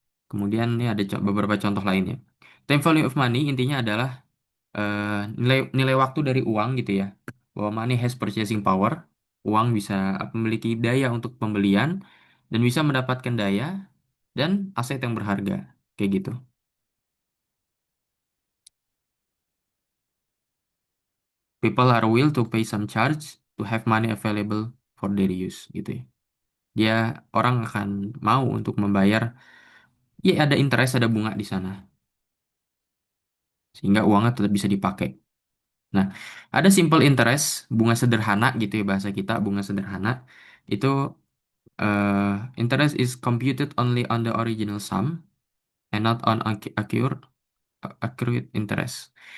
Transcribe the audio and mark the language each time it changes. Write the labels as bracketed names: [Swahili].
[Indonesian] Kemudian ini ada beberapa contoh lainnya. Time value of money intinya adalah eh, nilai nilai waktu dari uang gitu ya, bahwa [English] money has purchasing power, [Indonesian] uang bisa memiliki daya untuk pembelian dan bisa mendapatkan daya dan aset yang berharga kayak gitu. [English] People are will to pay some charge to have money available for their use [Indonesian] gitu ya. Dia orang akan mau untuk membayar, ya ada interest, ada bunga di sana sehingga uangnya tetap bisa dipakai. [English] Nah, ada simple interest, [Indonesian] bunga sederhana gitu ya bahasa kita, bunga sederhana itu [English] interest is computed only on the original sum and not on accrued interest.